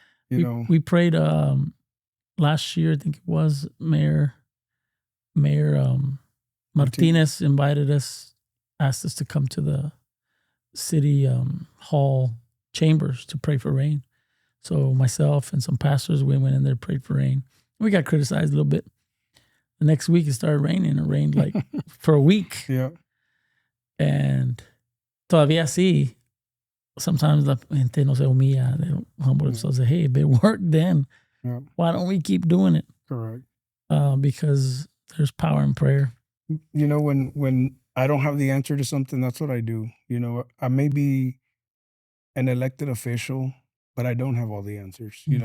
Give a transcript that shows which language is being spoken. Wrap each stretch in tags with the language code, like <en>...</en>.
<en>We prayed last year, I think it was, Mayor Martinez invited us, asked us to come to the city hall chambers to pray for rain. So myself and some pastors, we went in there, prayed for rain. We got criticized a little bit. The next week it started raining. It rained like for a week. Yeah.</en> <es>And todavía así,</es> <en>sometimes</en> <es>la gente no se humilla.</es> <en>They don't humble themselves. Say, hey, if it worked then, why don't we keep doing it? Correct. Because there's power in prayer. When I don't have the answer to something, that's what I do. I may be an elected official, but I don't have all the answers.</en>